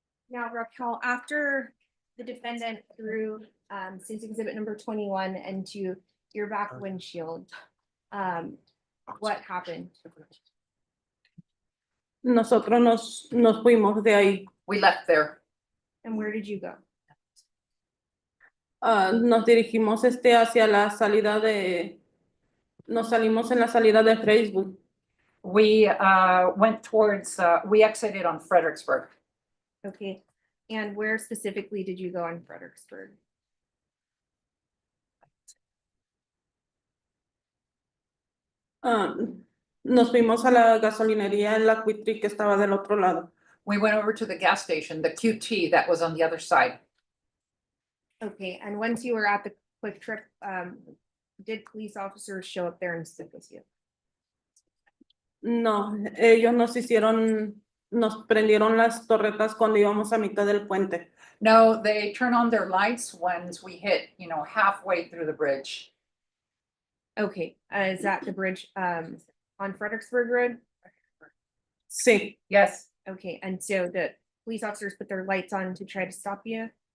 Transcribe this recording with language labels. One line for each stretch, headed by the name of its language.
English: Now, Raquel, after the defendant threw State's Exhibit number 21 into your back windshield, what happened?
Spanish: Nosotros nos fuimos de ahí.
English: We left there. And where did you go?
Spanish: Nos dirigimos hacia la salida nos salimos en la salida de Facebook.
English: We went towards, we exited on Fredericksburg. Okay, and where specifically did you go in Fredericksburg?
Spanish: Nos fuimos a la gasolinería en la Quitri que estaba del otro lado.
English: We went over to the gas station, the QT that was on the other side. Okay, and once you were at the Quick Trip, did police officers show up there and sit with you?
Spanish: No, ellos nos prendieron las torretas cuando íbamos a mitad del puente.
English: No, they turn on their lights once we hit, halfway through the bridge. Okay, is that the bridge on Fredericksburg Road?
Spanish: Sí,
English: Yes, Okay, and so the police officers put their lights on to try to stop you?